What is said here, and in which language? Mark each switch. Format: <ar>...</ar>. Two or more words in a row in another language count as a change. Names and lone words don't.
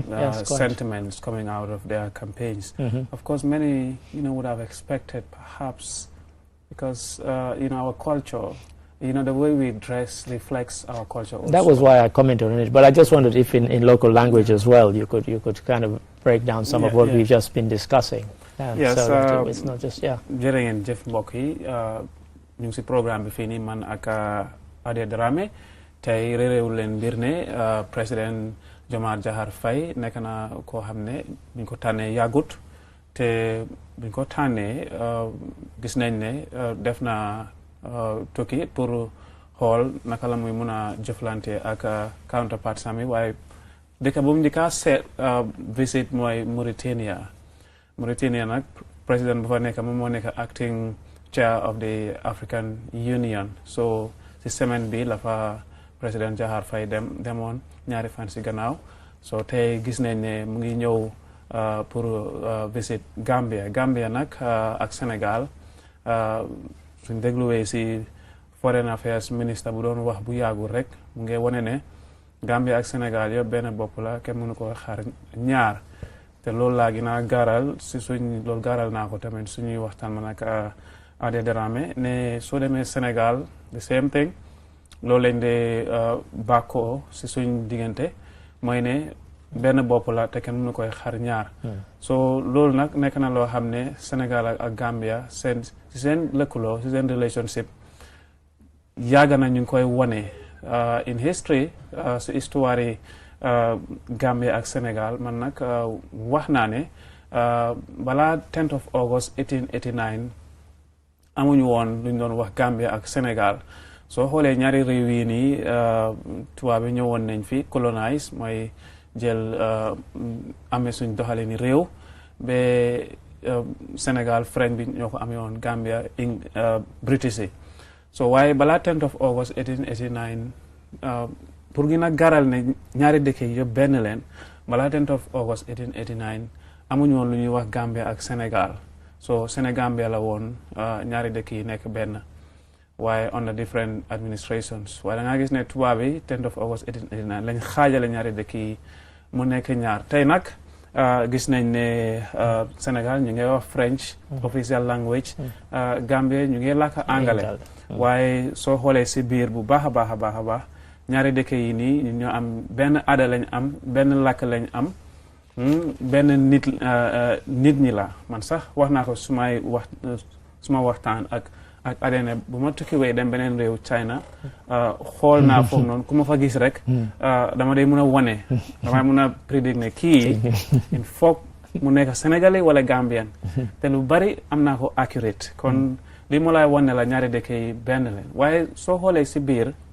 <en>sentiments coming out of their campaigns. Of course, many, would have expected perhaps, because, our culture, the way we dress reflects our culture also. That was why I commented on it, but I just wondered if in local language as well you could kind of break down some of what we've just been discussing. Yes, so it's not just,</en> <wo>jërë ngeen jëf mbokk yi ñu ngi si programme bi fii nii man ak Adé Dramé tey réeréewu leen mbir ne président Diomaye Diakhar Faye nekk na koo xam ne buñ ko tànnee yàggut te buñ ko tànnee gis nañ ne def na tukki pour xool naka la muy mun a jëflante ak counterpart sami waaye dëkk bu mu njëkk a seet visit mooy Mauritania nag président bu fa nekk moom moo nekk</wo> <en>acting chair of the African Union.</en> <wo>So si semaine bi la fa président Diakhar Faye demoon ñaari fan si gannaaw so tey gis nañ ne mu ngi ñëw pour visit Gambia nag ak Sénégal suñ dégluwee si</wo> <en>foreign affairs</en> <wo>ministre bu doon wax bu yàggul rek mu ngi wane ne Gambia ak Sénégal yëpp benn bopp la kenn mënu ko xaar ñaar te loolu laa gën a gaaral si loolu gaaral naa ko tamit suñuy waxtaan man ak Adé Dramé ne soo demee Sénégal</wo> <en>the same thing</en> <wo>loolu lañ de bàkkoo si suñ diggante mooy ne benn bopp la te kenn mënu koy xar ñaar so loolu nag nekk na loo xam ne Sénégal ak Gambia si seen lëkkaloo si seen relationship yàgg na ñu ngi koy wone</wo> <en>in history</en> <wo>si histoire yi Gambia ak Sénégal man nag wax naa ne balaa</wo> <en>10th of August 1889</en> <wo>amuñu woon lu ñu doon wax Gambia ak Sénégal soo xoolee ñaari réew yi nii tubaab bi ñëwoon nañ fi colonise mooy jël amee suñ doxalini réew ba Sénégal French bi ñoo ko amee woon Gambia British yi so waaye balaa</wo> <en>10th of August 1889</en> <wo>pour gën a garal ne ñaari dëkk yi yëpp benn leen balaa</wo> <en>10th of August 1889</en> <wo>amuñu woon lu ñuy wax Gambia ak Sénégal so Sénégambia la woon ñaari dëkk yi nekk benn waaye</wo> <en>under different administrations</en> <wo>waaye da nga gis ne tubaab yi</wo> <en>10th of August 1889</en> <wo>lañ xaajale ñaari dëkk yi mu nekk ñaar tey nag gis nañ ne Sénégal ñu ngi wax</wo> <en>French official language</en> <wo>Gambia ñu ngi làkk anglais waaye soo xoolee si biir bu baax a baax a baax a baax ñaari dëkk yi nii ñu ñoo am benn aada lañ am benn làkk lañ am benn nit ñi la man sax wax naa ko suma waxtaan ak adene bu ma tukkiwee dem beneen réew China xool naa foofu noonu ku ma fa gis rek dama day mun a wane damay mun a prédire ne kii</wo> <fr>il faut</fr> <wo>mu nekk Sénégalais wala Gambien te lu bari am naa ko accurate kon li mu lay wane la ñaari dëkk yi benn leen waaye soo xoolee si biir</wo>